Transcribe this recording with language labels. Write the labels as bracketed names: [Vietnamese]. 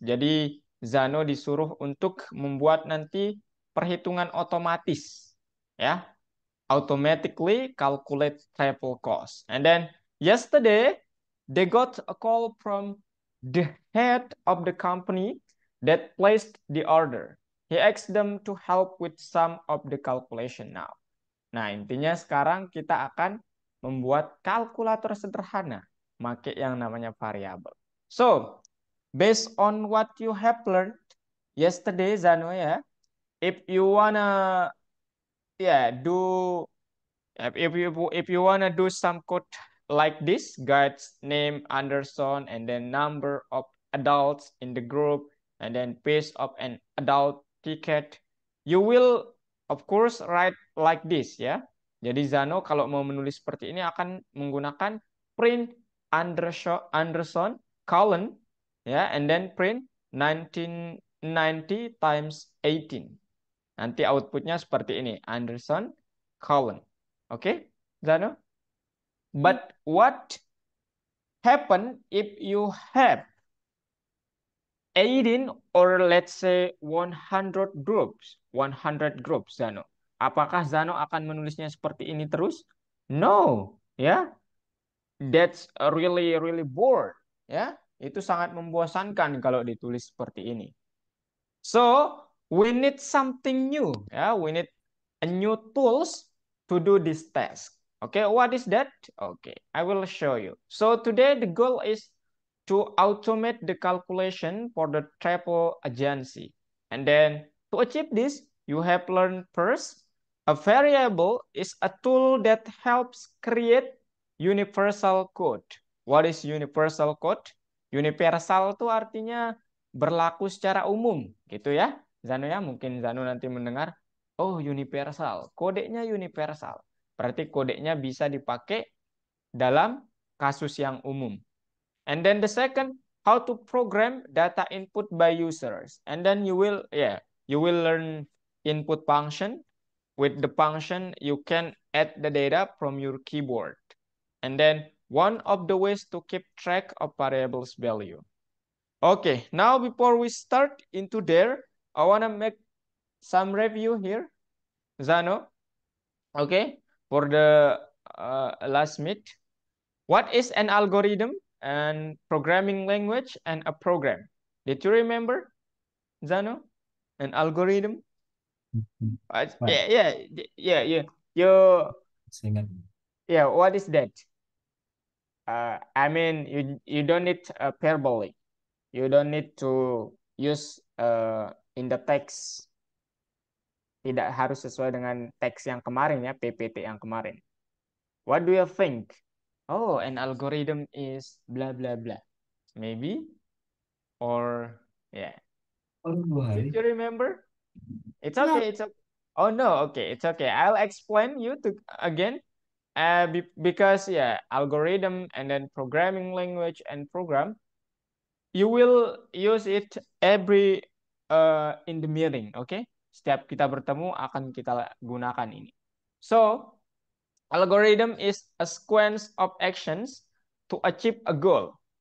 [Indonesian] Jadi Zano disuruh untuk membuat nanti perhitungan otomatis, ya, [English] automatically calculate travel cost. And then yesterday they got a call from the head of the company that placed the order. He asked them to help with some of the calculation now. [Indonesian] Nah, intinya sekarang kita akan membuat kalkulator sederhana, pakai yang namanya variabel. [English] So, based on what you have learned yesterday, Zano, ya, if you wanna, do, if you wanna do some code like this, guides name Anderson and then number of adults in the group and then page of an adult ticket, you will of course write like this, ya. [Indonesian] Jadi Zano kalau mau menulis seperti ini akan menggunakan print Anderson colon, ya, [English] and then print 1990 times 18. [Indonesian] Nanti outputnya seperti ini, Anderson colon. [English] Okay, Zano? But what happen if you have 18 or let's say 100 groups? 100 groups, Zano. [Indonesian] Apakah Zano akan menulisnya seperti ini terus? [English] No, ya. That's really really bored, ya. [Indonesian] Itu sangat membosankan kalau ditulis seperti ini. [English] So, we need something new, ya. We need a new tools to do this task. Okay, what is that? Okay, I will show you. So today the goal is to automate the calculation for the travel agency. And then to achieve this, you have learned first, a variable is a tool that helps create universal code. What is universal code? [Indonesian] Universal itu artinya berlaku secara umum, gitu ya. Zano ya, mungkin Zano nanti mendengar, oh universal, kodenya universal. Berarti kodenya bisa dipakai dalam kasus yang umum. [English] And then the second, how to program data input by users. And then you will learn input function. With the function, you can add the data from your keyboard. And then one of the ways to keep track of variables value. Okay, now before we start into there, I want to make some review here, Zano. Okay, for the last meet. What is an algorithm and programming language and a program? Did you remember, Zano? An algorithm? What? Yeah. [Indonesian] Ingat. [English] Yeah, what is that? I mean, you don't need verbally. You don't need to use in the text. [Indonesian] Tidak harus sesuai dengan teks yang kemarin ya, PPT yang kemarin. [English] What do you think? Oh, an algorithm is blah blah blah. Maybe, or yeah. [Indonesian] Oh, 2 hari. [English] Did you remember? It's No. okay. It's okay. Oh no, okay. It's okay. I'll explain you to again. Because yeah, algorithm and then programming language and program, you will use it every in the meeting. Okay? [Indonesian] Setiap kita bertemu akan kita gunakan ini. [English] So, algorithm is a sequence of actions to achieve a goal.